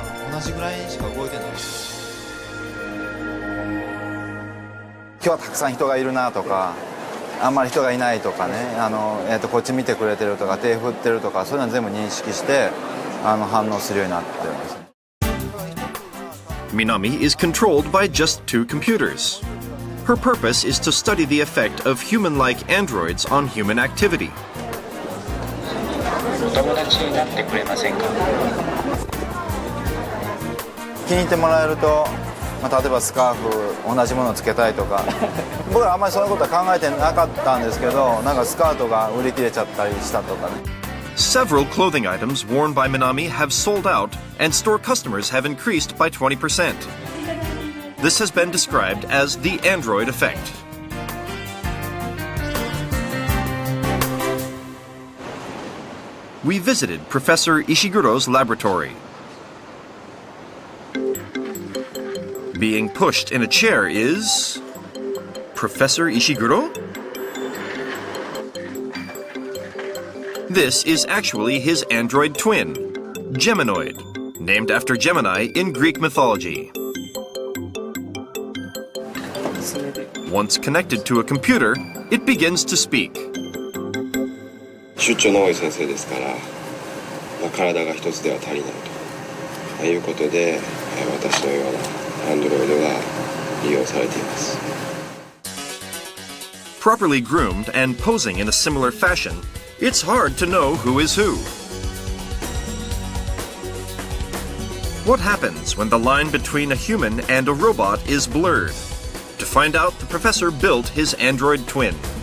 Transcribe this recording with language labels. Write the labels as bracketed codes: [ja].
[ja] 同じぐらいしか動いてない。今日はたくさん人がいるなとか、あんまり人がいないとかね、こっち見てくれてるとか、手振ってるとか、そういうの全部認識して反応するようになってます。 [en] Minami is controlled by just two computers. Her purpose is to study the effect of human-like androids on human activity. [ja] お友達になってくれませんか？気に入ってもらえると、例えばスカーフ同じものをつけたいとか僕らあんまりそういうことは考えてなかったんですけど、なんかスカートが売り切れちゃったりしたとかね。 [en] Several clothing items worn by Minami have sold out, and store customers have increased by 20%. This has been described as the android effect. We visited Professor Ishiguro's laboratory. Being pushed in a chair is Professor Ishiguro? This is actually his android twin, Geminoid, named after Gemini in Greek mythology. Once connected to a computer, it begins to speak. [ja] 出張の多い先生ですから、体が一つでは足りないということで、私のようなアンドロイドが利用されています。 [en] Properly groomed and posing in a similar fashion, it's hard to know who is who. What happens when the line between a human and a robot is blurred? To find out, the professor built his android twin.